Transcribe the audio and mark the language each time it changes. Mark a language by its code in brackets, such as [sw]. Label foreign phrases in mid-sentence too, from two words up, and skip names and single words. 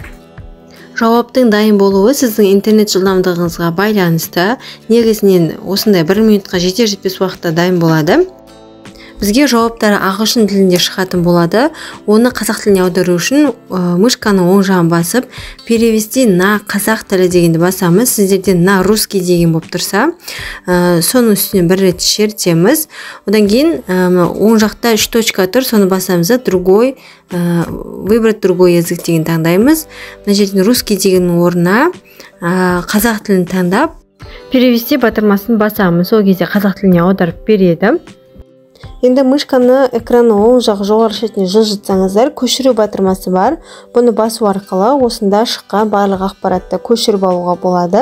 [kk] Жауаптың дайын болуы сіздің интернет жылдамдығыңызға байланысты. Негізінен осындай 1 минутқа жетер-жетпес уақытта дайын болады. Бізге жауаптары ағылшын тілінде шығатын болады. Оны қазақ тіліне аудару үшін мышканың оң жағын басып, [ru] перевести на [kk] қазақ тілі дегенді басамыз. Сіздерде [ru] на русский [kk] деген болып тұрса, соның үстіне бір рет шертеміз. Одан кейін оң жақта 3 точка тұр, соны басамыз. [ru] Другой, выбрать другой язык [kk] деген таңдаймыз. Мына жерден русский деген орнына қазақ тілін таңдап, перевести батырмасын басамыз. Сол кезде қазақ тіліне аударып береді. Енді мышканы экранның оң жақ жоғары шетіне жылжытсаңыздар, көшіру батырмасы бар. Бұны басу арқылы осында шыққан барлық ақпаратты көшіріп алуға болады.